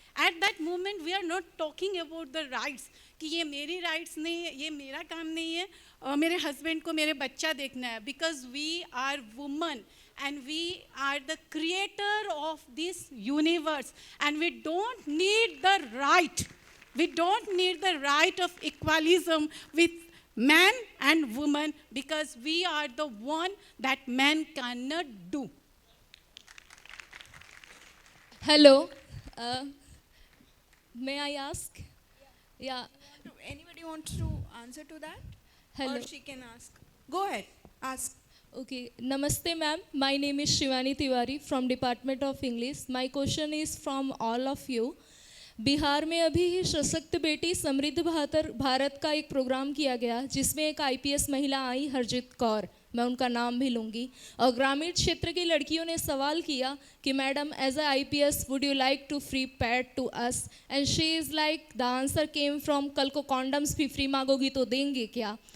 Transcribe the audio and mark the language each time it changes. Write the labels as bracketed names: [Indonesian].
[English] At that moment, we are not talking about the rights. [Hindi] कि ये मेरी rights नहीं है, ये मेरा काम नहीं है, मेरे husband को मेरे बच्चा देखना है. [English] Because we are women and we are the creator of this universe, and we don't need the right. We don't need the right of equalism with man and woman, because we are the one that man cannot do. Hello. May I ask? Yeah. Anybody wants to answer to that? Hello. Or she can ask. Go ahead. Ask. Okay. Namaste, ma'am. My name is Shivani Tiwari from Department of English. My question is from all of you. [Hindi] Bihar में अभी ही सशक्त बेटी समृद्ध भारत का एक programme किया गया, जिसमें एक आईपीएस महिला आई, हरजीत कौर, मैं उनका नाम भी लूँगी, और ग्रामीण क्षेत्र की लड़कियों ने सवाल किया कि madam [English] as a IPS would you like to free pad to us, and she is like the answer came from [Hindi] कल को कॉन्डम्स भी फ्री मांगोगी तो देंगे क्या.